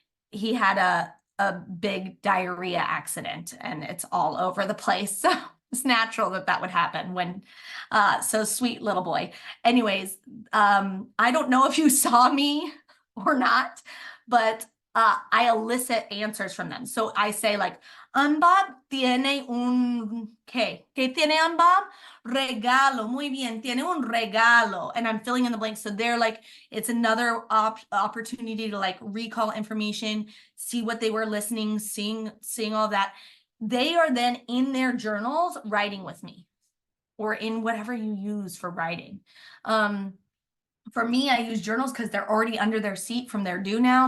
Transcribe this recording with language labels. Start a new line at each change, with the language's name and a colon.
English: He had a big diarrhea accident and it's all over the place. So it's natural that that would happen when, so sweet little boy. Anyways, I don't know if you saw me or not, but I elicit answers from them. So I say like,
Spanish: Bob tiene un, ¿qué? ¿Qué tiene Bob? Regalo, muy bien, tiene un regalo.
English: And I'm filling in the blanks. So they're like, it's another opportunity to like recall information, see what they were listening, seeing all that. They are then in their journals writing with me or in whatever you use for writing. For me, I use journals because they're already under their seat from their do now.